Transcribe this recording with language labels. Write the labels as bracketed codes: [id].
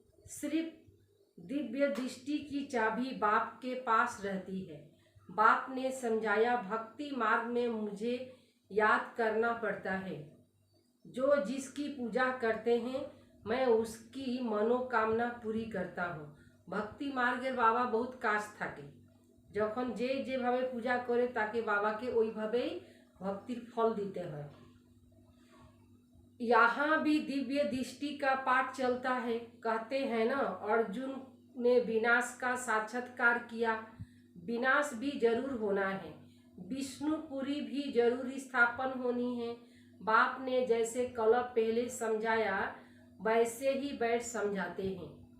[hi] सिर्फ दिव्य दृष्टि की चाबी बाप के पास रहती है। बाप ने समझाया भक्ति मार्ग में मुझे याद करना पड़ता है। जो जिसकी पूजा करते हैं मैं उसकी मनोकामना पूरी करता हूँ। [bn] भक्ति मार्गेर बाबा बहुत काज থাকে, যখন যে যেভাবে পূজা করে তাকে বাবাকে ওইভাবেই ভক্তির ফল দিতে হয়। [hi] यहाँ भी दिव्य दृष्टि का पाठ चलता है। कहते हैं ना, अर्जुन ने विनाश का साक्षात्कार किया, विनाश भी जरूर होना है, विष्णुपुरी भी जरूर स्थापन होनी है। बाप ने जैसे कल पहले समझाया वैसे ही बैठ समझाते हैं।